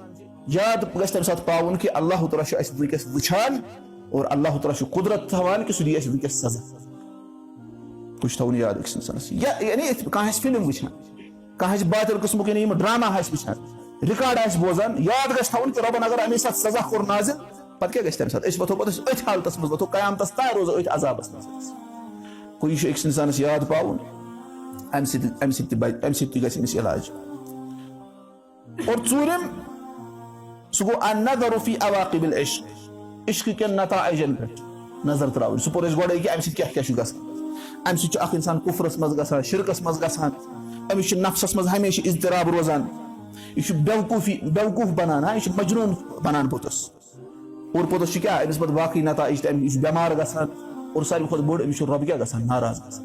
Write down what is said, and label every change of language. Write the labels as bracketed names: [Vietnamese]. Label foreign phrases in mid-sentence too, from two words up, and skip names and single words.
[Kashmiri] یاد گژھِ تمہِ ساتہٕ پاوُن کہِ اللہ تعالیٰ چھُ اسہِ وٕنکیٚس وٕچھان اور اللہ تعالیٰ چھُ قُدرت تھاوان کہِ سُہ دی اسہِ وٕنکیٚس سزا ہُہ چھُ تھاوُن یاد أکِس اِنسانس یعنی کانٛہہ آسہِ فِلم وٕچھان کانٛہہ آسہِ باطل قٕسمُک یعنی یِم ڈراما آسہِ وٕچھان رِکاڈ آسہِ بوزان یاد گژھِ تھاوُن کہِ رۄبن اگر اَمے ساتہٕ سزا کوٚر نازِل پتہٕ کیٛاہ گژھِ تمہِ ساتہٕ أسۍ وۄتھو پتہٕ أسۍ أتھۍ حالتس منٛز وۄتھو قیامتس تانۍ روزو أتھۍ عذابس منٛز گوٚو یہِ چھُ أکِس اِنسانس یاد پاوُن امہِ سۭتۍ تہِ گژھِ أمِس علاج اور ژوٗرِم سُہ گوٚو [Arabic] النظر فی عواقب العشق [Kashmiri] عشقہٕ کٮ۪ن نتائجن پٮ۪ٹھ نظر تراوٕنۍ سُہ پوٚر اَسہِ گۄڈے کہِ امہِ سۭتۍ کیٛاہ کیٛاہ چھُ گژھان امہِ سۭتۍ چھُ اکھ اِنسان کُفرس منٛز گژھان شرکس منٛز گژھان أمِس چھُ نفسس منٛز ہمیشہِ اضطراب روزان یہِ چھُ بیوقوٗف بنان یہِ چھُ مجنوٗن بنان پوٚتُس اور پوٚتُس چھُ کیٛاہ أمِس پتہٕ باقٕے نتائج تہِ یہِ چھُ بٮ۪مار گژھان اور ساروی کھۄتہٕ بوٚڑ أمِس چھُ رۄب کیٛاہ گژھان ناراض گژھان.